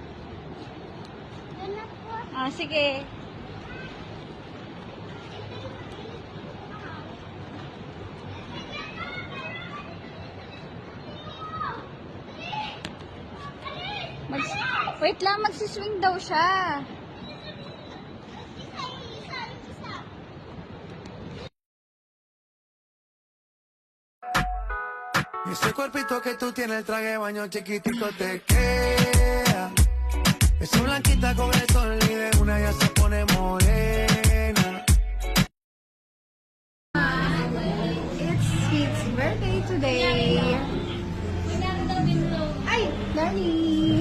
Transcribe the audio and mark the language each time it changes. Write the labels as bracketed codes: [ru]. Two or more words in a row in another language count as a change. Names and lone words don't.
[tl] Anak ko. Sige. Wait lang, magsiswing daw siya. [es] Ese cuerpito que tú tienes, el traje de baño chiquitito te queda. Esa blanquita con el sol y de una ya se pone morena. [en] It's Sweet's birthday today. Ay, Darling.